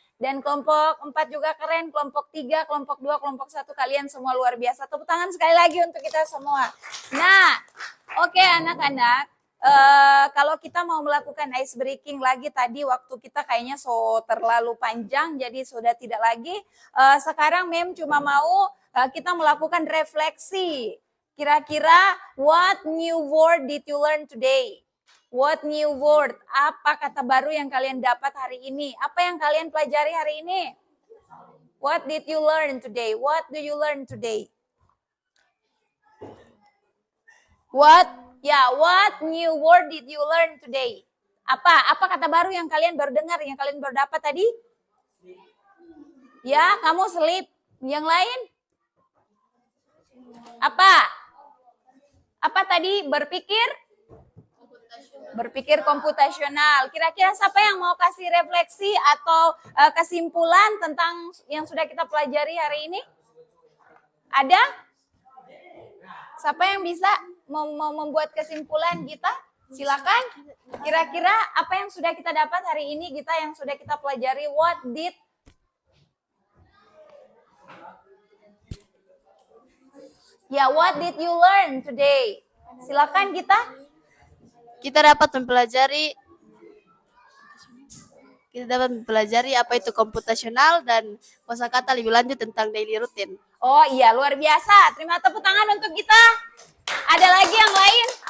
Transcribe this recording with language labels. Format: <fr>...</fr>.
<id>Dan kelompok 4 juga keren, kelompok 3, kelompok 2, kelompok 1 kalian semua luar biasa. Tepuk tangan sekali lagi untuk kita semua. Nah, oke anak-anak. Kalau kita mau melakukan ice breaking lagi tadi waktu kita kayaknya terlalu panjang jadi sudah tidak lagi. Sekarang Mem cuma mau kita melakukan refleksi. Kira-kira</id> <en>what new word did you learn today? What new word?</en> <id>Apa kata baru yang kalian dapat hari ini? Apa yang kalian pelajari hari ini?</id> <en>What did you learn today? What do you learn today? What new word did you learn today?</en> <id>Apa kata baru yang kalian baru dengar, yang kalian baru dapat tadi? Ya, kamu sleep. Yang lain? Apa tadi? Berpikir komputasional. Kira-kira siapa yang mau kasih refleksi atau kesimpulan tentang yang sudah kita pelajari hari ini? Ada? Siapa yang bisa mau membuat kesimpulan Gita? Silakan. Kira-kira apa yang sudah kita dapat hari ini Gita, yang sudah kita pelajari?</id> <en>What did you learn today?</en> <id>Silakan Gita. Kita dapat mempelajari apa itu komputasional dan kosakata lebih lanjut tentang</id> <en>daily routine.</en> <id>Oh iya, luar biasa. Terima tepuk tangan untuk kita. Ada lagi yang lain?</id>